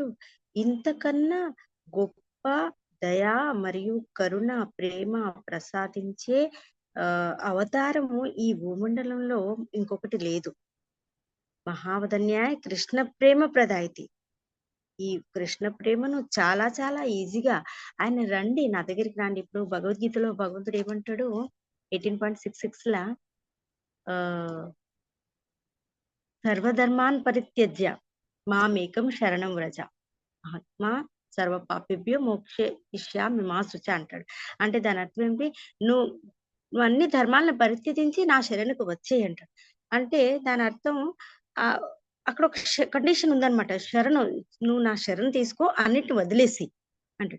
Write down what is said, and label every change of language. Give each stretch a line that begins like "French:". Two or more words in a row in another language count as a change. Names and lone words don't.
Telugu: ఇంతకన్నా గొప్ప దయా మరియు కరుణ ప్రేమ ప్రసాదించే అవతారము ఈ భూమండలంలో ఇంకొకటి లేదు.
Sanskrit: మహావదన్యాయ కృష్ణ ప్రేమ ప్రదాయితి.
Telugu: ఈ కృష్ణ ప్రేమను చాలా చాలా ఈజీగా ఆయన రండి, నా దగ్గరికి రండి. ఇప్పుడు భగవద్గీతలో భగవంతుడు ఏమంటాడు 18.66 లా
Sanskrit: సర్వధర్మాన్ పరిత్యజ్య మామేకం శరణం వ్రజ ఆత్మా సర్వ పాపిభ్యో మోక్షయిష్యామి మా శుచ
Telugu: అంటాడు. అంటే దాని అర్థం ఏంటి? నువ్వు అన్ని ధర్మాలను పరిత్యజించి నా శరణకు వచ్చేయి అంటాడు. అంటే దాని అర్థం అక్కడ ఒక కండిషన్ ఉందన్నమాట. శరణు, నువ్వు నా శరణు తీసుకో, అన్నిటిని వదిలేసి అంటాడు.